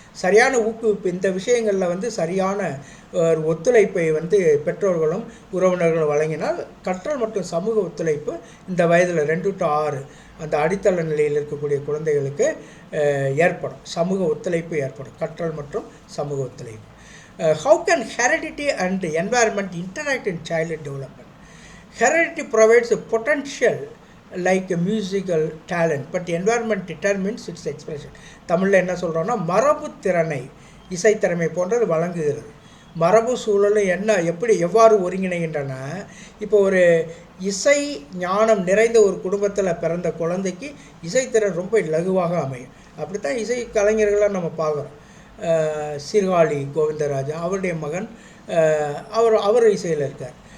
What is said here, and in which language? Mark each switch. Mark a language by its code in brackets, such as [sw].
[ta] சரியான ஊக்குவிப்பு, இந்த விஷயங்களில் வந்து சரியான ஒத்துழைப்பை வந்து பெற்றோர்களும் உறவினர்களும் வழங்கினால் கற்றல் மற்றும் சமூக ஒத்துழைப்பு இந்த வயதில் 2 to 6 அந்த அடித்தள நிலையில் இருக்கக்கூடிய குழந்தைகளுக்கு ஏற்படும். சமூக ஒத்துழைப்பு ஏற்படும், கற்றல் மற்றும் சமூக ஒத்துழைப்பு. [en] How can heredity and environment interact in childhood development? Heredity provides a potential like a musical talent, but environment determines its expression. [ta] தமிழில் என்ன சொல்கிறோன்னா, மரபு திறனை, இசைத்திறமை போன்றது வழங்குகிறது. மரபு சூழலும் எவ்வாறு ஒருங்கிணைகின்றன. இப்போ ஒரு இசை ஞானம் நிறைந்த ஒரு குடும்பத்தில் பிறந்த குழந்தைக்கு இசைத்திறன் ரொம்ப இலகுவாக அமையும். அப்படித்தான் இசை கலைஞர்களாக நம்ம பார்க்குறோம். சீர்காழி கோவிந்தராஜன் அவருடைய மகன் அவர் இசையில் இருக்கார்.